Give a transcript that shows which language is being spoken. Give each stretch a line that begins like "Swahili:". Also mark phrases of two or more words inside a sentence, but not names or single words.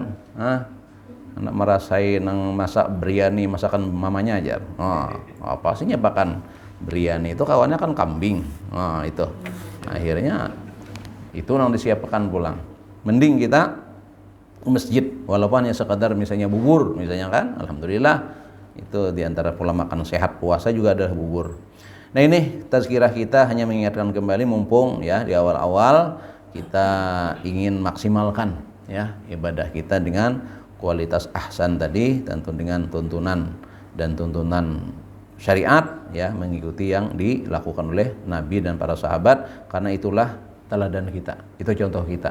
Indonesian: Anak merasai nang masak biryani masakan mamanya aja. Apa sih nyiapkan biryani itu kawannya kan kambing. Itu akhirnya itu nang disiapkan pulang. Mending kita ke masjid walaupun hanya sekadar misalnya bubur misalnya kan, alhamdulillah. Itu diantara pola makan sehat puasa juga adalah bubur. Nah ini tazkirah kita hanya mengingatkan kembali mumpung ya di awal-awal kita ingin maksimalkan ya ibadah kita dengan kualitas ahsan tadi, tentu dengan tuntunan syariat ya, mengikuti yang dilakukan oleh Nabi dan para sahabat, karena itulah teladan kita, itu contoh kita.